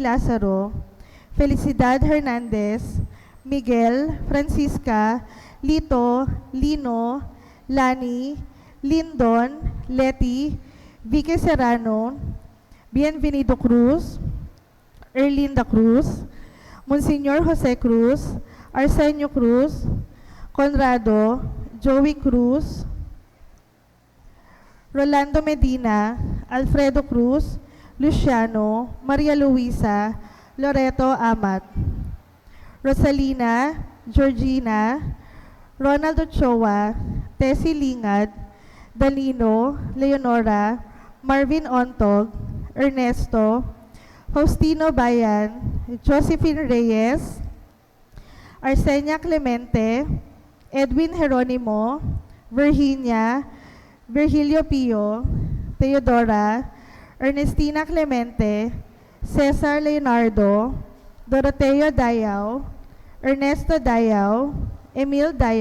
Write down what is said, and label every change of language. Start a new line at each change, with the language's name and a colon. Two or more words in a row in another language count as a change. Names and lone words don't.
Filipino: Lazaro, Felicidad Hernandez, Miguel, Francisca, Lito, Lino, Lani, Lindon, Leti, Vicky Serrano, Bienvenido Cruz, Erlinda Cruz, Monsignor Jose Cruz, Arsenio Cruz, Conrado, Joey Cruz, Rolando Medina, Alfredo Cruz, Luciano, Maria Luisa, Loreto Amat, Rosalina, Georgina, Ronald Ochoa, Tessie Lingad, Danilo, Leonora, Marvin Ontog, Ernesto, Faustino Bayan, Josephine Reyes, Arsenia Clemente, Edwin Jeronimo, Virginia, Virgilio Pio, Teodora, Ernestina Clemente, Cesar Leonardo, Doroteo Dayaw, Ernesto Dayaw, Emil